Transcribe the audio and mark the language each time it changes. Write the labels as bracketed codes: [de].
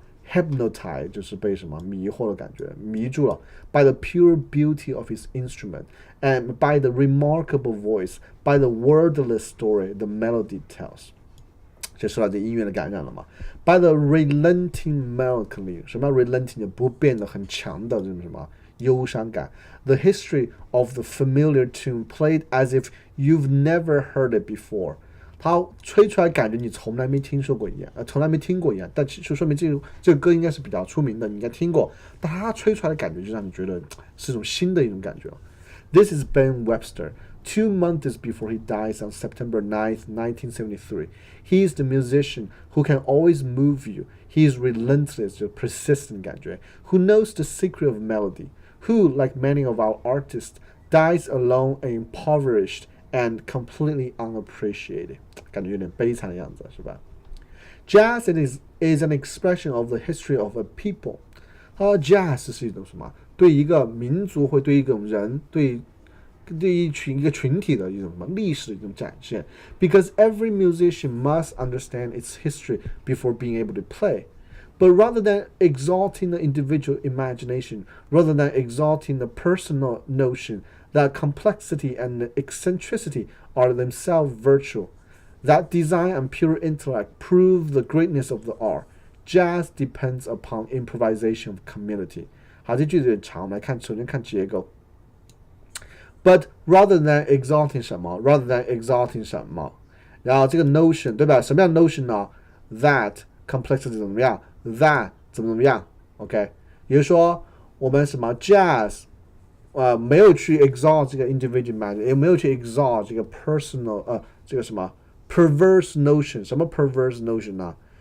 [zh] hypnotized 就是被什么迷惑的感觉，迷住了。 [en] By the pure beauty of his instrument and by the remarkable voice, by the wordless story the melody tells。 [zh] 就说到这音乐的感染了嘛。 [en] By the relenting melancholy， [zh] 什么 relenting 就不变的很强的这种什么忧伤感。 [en] The history of the familiar tune played as if you've never heard it before。 [zh] 他吹出来感觉你从来没听说过一样，从来没听过一样，但就说明这个歌应该是比较出名的，你应该听过。但他吹出来的感觉就让你觉得是一种新的一种感觉。 [en] This is Ben Webster. 2 months before he dies on September 9th, 1973, he is the musician who can always move you. He is relentless, 就 persistent 感觉 who knows the secret of melody, who, like many of our artists, dies alone and impoverished and completely unappreciated. [zh] 感觉有点悲惨的样子，是吧？ [en] Jazz is an expression of the history of a people. [zh] Jazz 是一种什么？对一个民族或对一种人，对一个群体的一种什么历史的一种展现。 [en] Because every musician must understand its history before being able to play. But rather than exalting the individual imagination, rather than exalting the personal notion that complexity and eccentricity are themselves virtue, that design and pure intellect prove the greatness of the art, jazz depends upon improvisation of community. [zh] 好，这句子有点长，我们来看，首先看结构。 [en] But rather than exalting [zh] 什么 ， [en] rather than exalting [zh] 什么，然后这个 notion 对吧？什么样的 notion 呢 ？ [en] That complexity [zh] 怎么样 ？That 怎么样 ？OK， 也就是说，我们什么 jazz，没有去 exalt 这个 individual matter， 也没有去 exalt 这个 personal，这个什么 perverse notion， 什么 perverse notion 呢？